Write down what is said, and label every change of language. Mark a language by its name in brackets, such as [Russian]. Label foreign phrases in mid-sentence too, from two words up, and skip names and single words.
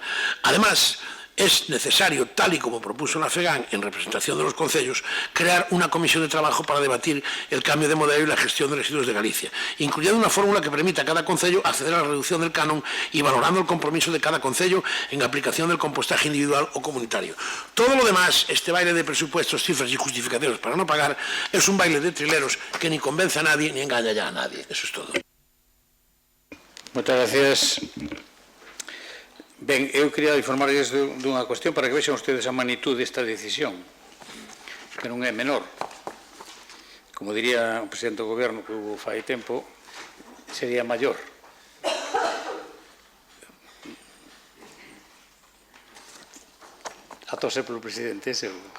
[Spanish] Además, es necesario, tal y como propuso la FEGAM en representación de los concellos, crear una comisión de trabajo para debatir el cambio de modelo y la gestión de residuos de Galicia, incluyendo una fórmula que permita a cada concello acceder a la reducción del canon y valorando el compromiso de cada concello en aplicación del compostaje individual o comunitario. Todo lo demás, este baile de presupuestos, cifras y justificaciones para no pagar, es un baile de trileros que ni convence a nadie ni engaña ya a nadie. Eso es todo. Muchas gracias. [Galician] Ben, eu quería informarles dunha cuestión para que vexan ustedes a magnitude desta decisión, que non é menor. Como diría o presidente do goberno que hubo fai tempo, sería maior. A tose polo presidente, ese.